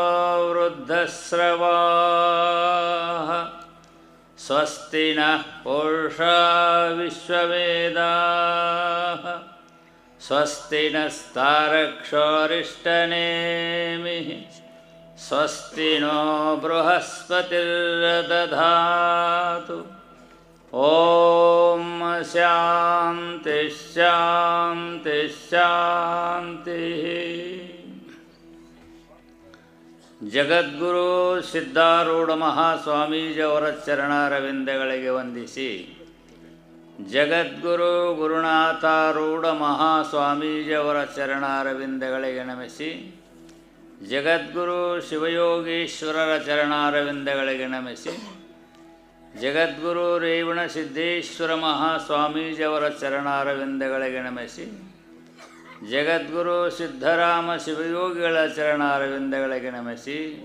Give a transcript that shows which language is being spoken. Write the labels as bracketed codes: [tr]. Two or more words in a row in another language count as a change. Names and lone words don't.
[sa] वृद्धश्रवाः स्वस्ति नः पूषा विश्ववेदाः स्वस्ति नस्तारक्षोरिष्टनेमिः स्वस्ति नो बृहस्पतिर्दधातु ॐ शान्ति शान्ति शान्तिः। [kn] ಜಗದ್ಗುರು ಸಿದ್ಧಾರೂಢ ಮಹಾಸ್ವಾಮೀಜಿಯವರ ಚರಣಾರವಿಂದಗಳಿಗೆ ವಂದಿಸಿ, ಜಗದ್ಗುರು ಗುರುನಾಥಾರೂಢ ಮಹಾಸ್ವಾಮೀಜಿಯವರ ಚರಣಾರವಿಂದಗಳಿಗೆ ನಮಿಸಿ, ಜಗದ್ಗುರು ಶಿವಯೋಗೀಶ್ವರರ ಚರಣಾರವಿಂದಗಳಿಗೆ ನಮಿಸಿ, ಜಗದ್ಗುರು ರೇವಣಸಿದ್ದೇಶ್ವರ ಮಹಾಸ್ವಾಮೀಜಿಯವರ ಚರಣಾರವಿಂದಗಳಿಗೆ ನಮಿಸಿ, ಜಗದ್ಗುರು ಸಿದ್ಧರಾಮ ಶಿವಯೋಗಿಗಳ ಚರಣಾರವಿಂದಗಳಿಗೆ ನಮಿಸಿ,